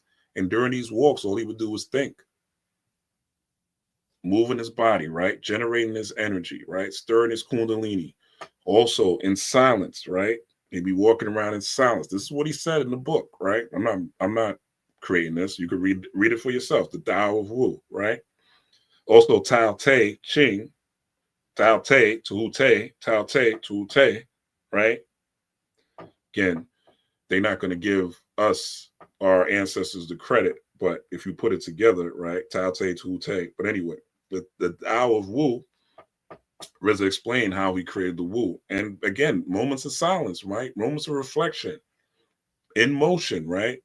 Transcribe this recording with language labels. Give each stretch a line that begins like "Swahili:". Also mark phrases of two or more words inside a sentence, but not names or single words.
English: And during these walks, all he would do was think, moving his body, right? Generating his energy, right? Stirring his kundalini. Also in silence, right? He'd be walking around in silence. This is what he said in the book, right? I'm not creating this. You can read it for yourself. The Tao of Wu, right? Also Tao Te Ching, Tao Te Tu Te, Tao Te Tu Te, right? Again, they're not going to give us, our ancestors, the credit, but if you put it together, right? Tao Te Tu Te. But anyway, the Tao of Wu, RZA explained how he created the Wu. And again, moments of silence, right? Moments of reflection, in motion, right?